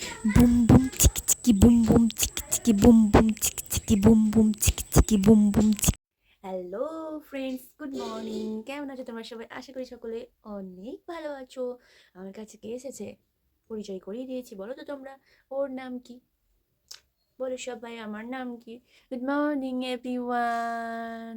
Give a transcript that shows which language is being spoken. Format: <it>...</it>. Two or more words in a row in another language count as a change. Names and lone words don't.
<en>বুম বুম চিকি চিকি বুম বুম চিকি চিকি বুম বুম চিকি চিকি বুম বুম চিকি চিকি বুম বুম চিকি। hello friends, good morning.</en> <bn>কেমন আছো তোমরা সবাই? আশা করি সকলে অনেক ভালো আছো। আমার কাছে কে এসেছে? পরিচয় করিয়ে দিয়েছি, বলো তো তোমরা ওর নাম কি? বলো সবাই, আমার নাম কি?</bn> <en>good morning everyone.</en>